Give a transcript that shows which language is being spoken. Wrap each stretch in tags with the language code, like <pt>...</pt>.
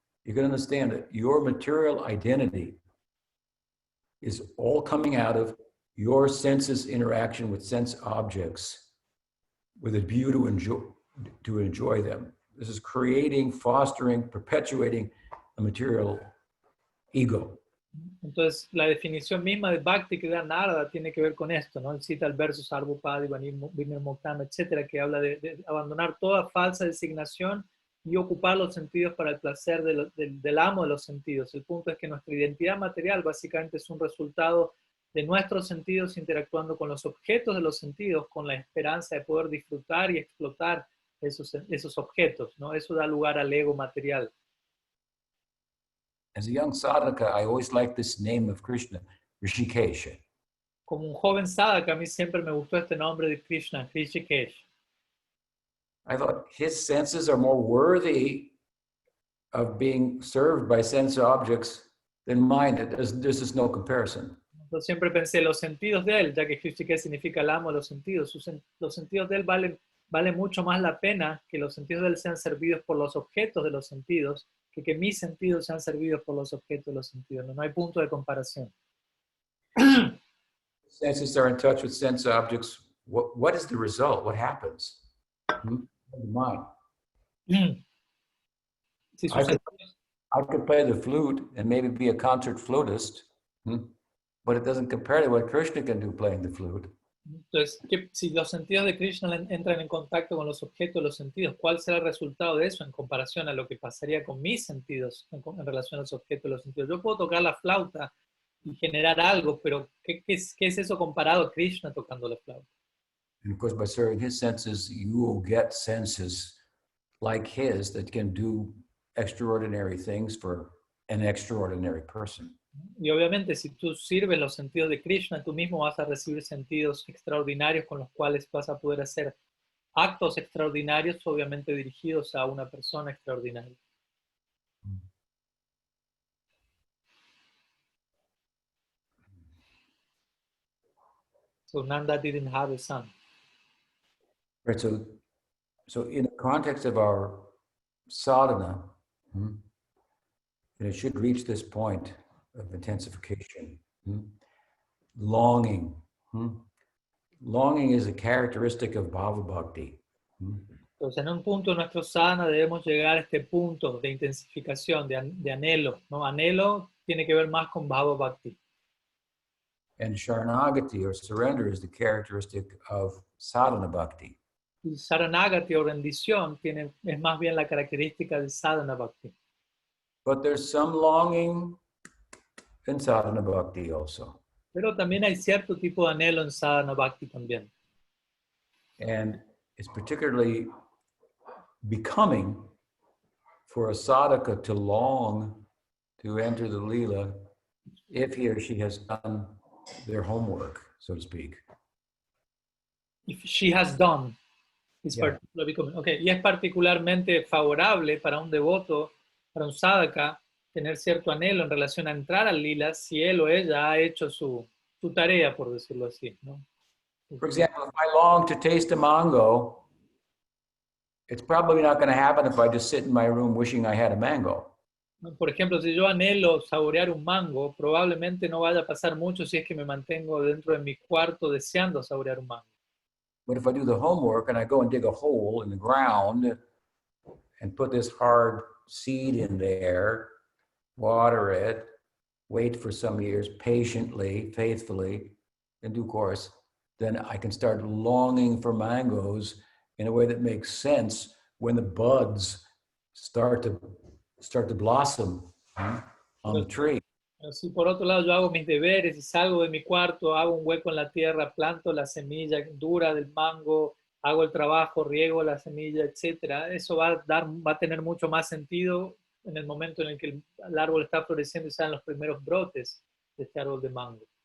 <en>You can understand that your material identity is all coming out of your senses' interaction with sense objects with a view to enjoy them. This is creating, fostering, perpetuating a material ego.</en> <es>Entonces, la definición misma de Bhakti que da Narada tiene que ver con esto, ¿no? Él cita el verso Sarvapadi, Vinirmuktam, etcétera, que habla de abandonar toda falsa designación y ocupar los sentidos para el placer del amo de los sentidos. El punto es que nuestra identidad material básicamente es un resultado de nuestros sentidos interactuando con los objetos de los sentidos, con la esperanza de poder disfrutar y explotar esos objetos, ¿no? Eso da lugar al ego material.</es> <en>As a young sadhaka, I always liked this name of Krishna, Rishikesha.</en> <es>Como un joven sadhaka, a mí siempre me gustó este nombre de Krishna, Rishikesh.</es> <en>I thought his senses are more worthy of being served by sense objects than mine. There's just no comparison.</en> <es>Yo siempre pensé, los sentidos de él, ya que Rishikesh significa el amo de los sentidos, los sentidos de él valen mucho más la pena que los sentidos de él sean servidos por los objetos de los sentidos, que mis sentidos sean servidos por los objetos de los sentidos. No hay punto de comparación.</es> <en>Senses are in touch with sense objects. What is the result? What happens? Mine.</en> <es>Si</es> <en>I could play the flute and maybe be a concert flutist, but it doesn't compare to what Krishna can do playing the flute.</en> <es>Entonces, si los sentidos de Krishna entran en contacto con los objetos de los sentidos, ¿cuál será el resultado de eso en comparación a lo que pasaría con mis sentidos en relación a los objetos de los sentidos? Yo puedo tocar la flauta y generar algo, pero ¿qué es eso comparado a Krishna tocando la flauta?</es> <en>And of course, by serving his senses, you will get senses like his that can do extraordinary things for an extraordinary person.</en> <es>Y obviamente si tú sirves los sentidos de Krishna, tú mismo vas a recibir sentidos extraordinarios con los cuales vas a poder hacer actos extraordinarios, obviamente dirigidos a una persona extraordinaria.</es> <en>So Nanda didn't have a son. Right, so in the context of our sadhana, it should reach this point of intensification. Longing. Longing is a characteristic of bhava bhakti.</en> <es>Entonces, en un punto de nuestro sadhana debemos llegar a este punto de intensificación, de anhelo, ¿no? Anhelo tiene que ver más con bhava bhakti.</es> <en>And Sharanagati, or surrender, is the characteristic of sadhana bhakti.</en> <es>Y Saranagati o rendición es más bien la característica del sadhana bhakti.</es> <en>But there's some longing in sadhana bhakti also.</en> <es>Pero también hay cierto tipo de anhelo en sadhana bhakti también.</es> <en>And it's particularly becoming for a sadhaka to long to enter the lila if he or she has done their homework, so to speak. If she has done, it's Yeah. particularly becoming. Okay.</en> <es>Y es particularmente favorable para un devoto, para un sadhaka, tener cierto anhelo en relación a entrar al lila si él o ella ha hecho su tarea, por decirlo así, ¿no?</es> <en>For example, if I long to taste a mango, it's probably not going to happen if I just sit in my room wishing I had a mango.</en> <es>Por ejemplo, si yo anhelo saborear un mango, probablemente no vaya a pasar mucho si es que me mantengo dentro de mi cuarto deseando saborear un mango.</es> <en>But if I do the homework and I go and dig a hole in the ground and put this hard seed in there, water it, wait for some years patiently, faithfully, in due course, then I can start longing for mangoes in a way that makes sense when the buds start to blossom on the tree.</en> <es>Pero si por otro lado yo hago mis deberes y salgo de mi cuarto, hago un hueco en la tierra, planto la semilla dura del mango, hago el trabajo, riego la semilla, etcétera, eso va a tener mucho más sentido en el momento en el que el árbol está floreciendo y salen los primeros brotes de este árbol de mango.</es>